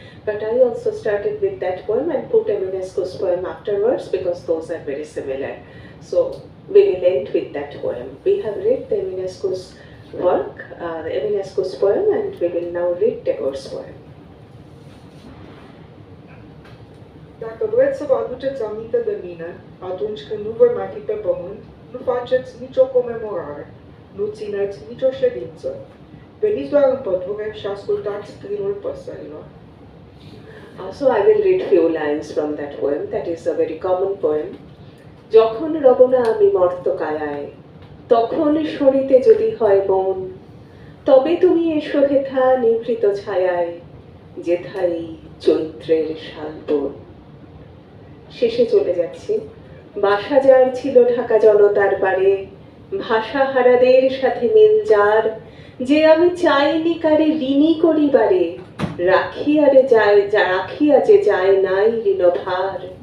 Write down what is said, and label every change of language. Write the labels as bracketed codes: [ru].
[en] But I also started with that poem and put Eminescu's poem afterwards because those are very similar. So we will end with that poem. We have read the Eminescu's work, the Eminescu's poem, and we will now read Tagore's poem. [ro] Dacă vreți să vă aduceți aminte de mine, atunci când nu voi mai fi pe pământ, nu faceți nicio comemorare, nu țineți nicio ședință. Veniți doar în pădure și ascultați trilul păsărilor. [en] So I will read few lines from that poem. That is a very common poem. [bn] যখন রব না আমি মর্ত কায়ায়, তখন সরিতে যদি হয় মন, তবে তুমি এসো হেথা নিভৃত ছায়ায়, যেথাই চৈত্রের শালবন। শেষে চলে যাচ্ছি। বাসা যার ছিল ঢাকা জনতার পারে, ভাষা হারাদের সাথে মিল যার, যে আমি চাইনি কারে ঋণী করিবারে, রাখিয়া যে যায় নাই ঋণভার।